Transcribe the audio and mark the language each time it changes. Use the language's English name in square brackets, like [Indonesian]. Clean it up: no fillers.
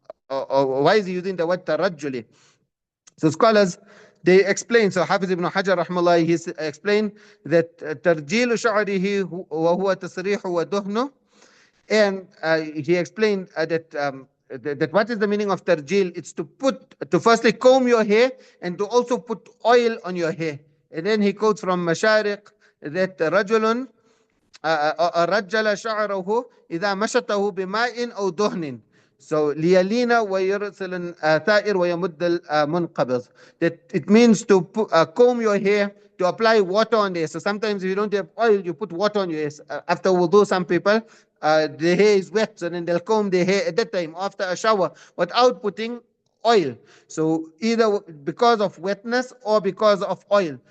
[English] Or why is he using the word tarajjuli? So scholars, they explain, so Hafiz ibn Hajar rahmallah, he explained that [Arabic] tarjilu sha'rihi wa huwa tasrihu wa duhnu, [English] and he explained that what is the meaning of tarjil? It's to firstly comb your hair and to also put oil on your hair. And then he quotes from Mashariq that rajulun [Arabic] رجل شعره إذا مشطه بماء أو دهن. So ليلين ويرسل الثائر ويمد المنقبض. [English] That it means to comb your hair, to apply water on the hair. So sometimes if you don't have oil, you put water on your hair. After wudu, some people, the hair is wet, so then they'll comb their hair at that time after a shower without putting oil. So either because of wetness or because of oil.